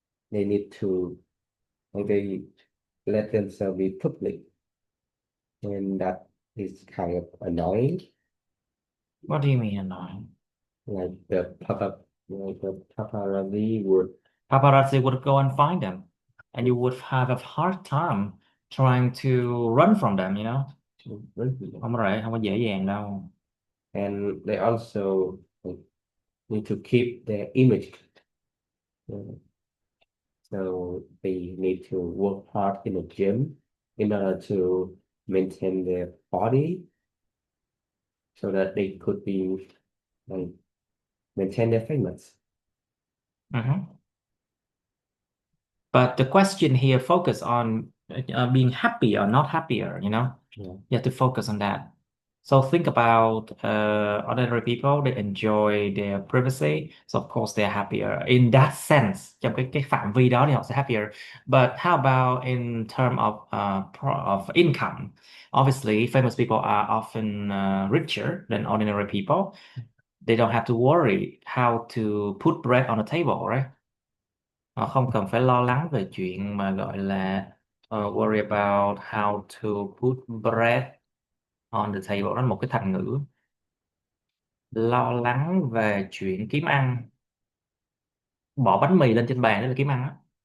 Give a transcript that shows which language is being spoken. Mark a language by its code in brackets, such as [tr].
[en] They need to like they let themselves be public, and that is kind of annoying. What do you mean annoying? Like the paparazzi would Paparazzi would go and find them, and you would have a hard time trying to run from them, you know? [vi] Không có rẻ, không có dễ dàng đâu. [en] and they also like, need to keep their image. Uh, So they need to work hard in the gym in order to maintain their body so that they could be like maintain their famous. Mhm. But the question here focus on being happy or not happier, you know? Yeah. You have to focus on that. So think about ordinary people, they enjoy their privacy. So of course they're happier. In that sense, [vi] trong cái phạm vi đó thì họ sẽ [en] happier. But how about in term of of income? Obviously, famous people are often richer than ordinary people. They don't have to worry how to put bread on the table, right? [vi] Họ không cần phải lo lắng về chuyện mà gọi là [en] worry about how to put bread on the table. [vi] Đó là một cái thành ngữ. Lo lắng về chuyện kiếm ăn. Bỏ bánh mì lên trên bàn đó là kiếm ăn á.